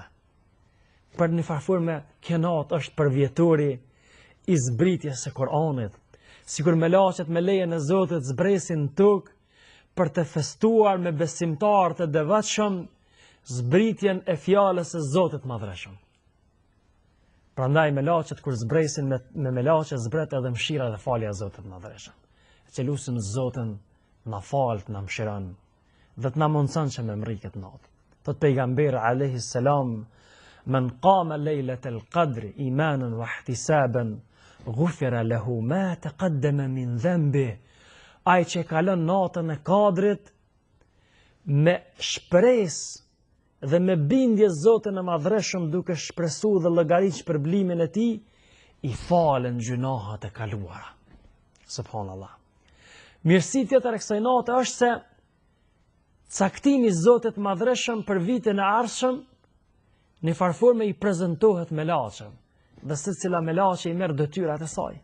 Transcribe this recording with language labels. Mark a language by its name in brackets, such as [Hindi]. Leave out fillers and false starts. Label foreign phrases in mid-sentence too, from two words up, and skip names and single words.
[Albanian] Për një farforme, kjo natë është përvjetori i zbritjes së Kur'anit, sikur melaqet me lejen e Zotit zbresin në tokë për të festuar me besimtarët e devotshëm zbritjen e fjalës së Zotit madhreshëm. Prandaj melaqet kur zbresin me melaqe zbret edhe mëshira dhe falja e Zotit madhreshëm. Që lutim Zotin na fal, na mëshiron dhe të na mundson që me mri këtë natë. Thot pejgamberi [Arabic] عليه السلام، من قام ليلة القدر إيمانا واحتسابا غفر له ما تقدم من ذنبه. [Albanian] Ai që kalon natën e Kadrit me shpresë dhe me bindje Zotin e madhreshëm duke shpresuar dhe llogarit shpërblimin e tij, i falen gjunahat e kaluara. Subhanallah. Mirësi tjetër e kësaj nate është se caktimi i Zotit madhreshëm për vitin e ardhshëm në farforme i prezantohet melaqen, dhe secila melaqe i merr detyrat e saj.